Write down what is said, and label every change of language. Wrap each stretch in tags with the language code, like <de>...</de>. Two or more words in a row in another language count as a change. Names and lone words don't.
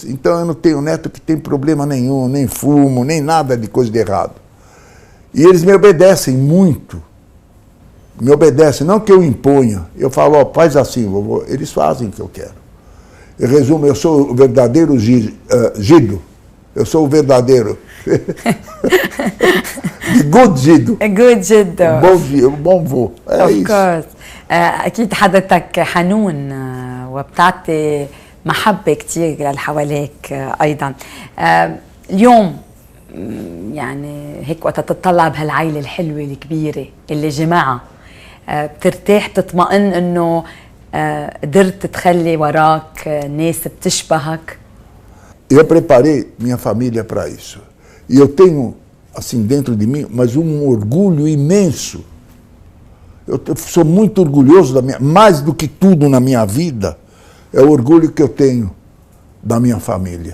<pt>Então eu não tenho neto que tem problema nenhum, nem fumo, nem nada de coisa de errado. E eles me obedecem muito. Me obedecem, não que eu imponha. Eu falo, ó, faz assim, vovô. Eles fazem o que eu quero. Eu resumo, eu sou o verdadeiro Gido. Eu sou o verdadeiro. Good Gido. Good Gido. Bom vô. É isso.</pt> <ar>أكيد حضرتك حنون وبتعطي محبة كتير للي حواليك أيضا. اليوم يعني هيك وقت تطلع بهالعائلة الحلوة الكبيرة اللي جماعة بترتاح بتطمئن إنه قدرت تخلي وراك ناس بتشبهك.</ar> <pt>Eu preparei minha família para isso. E eu tenho, assim, dentro de mim, mas um orgulho imenso. Eu sou muito orgulhoso da minha... Mais do que tudo na minha vida, é o orgulho que eu tenho da minha família.</pt>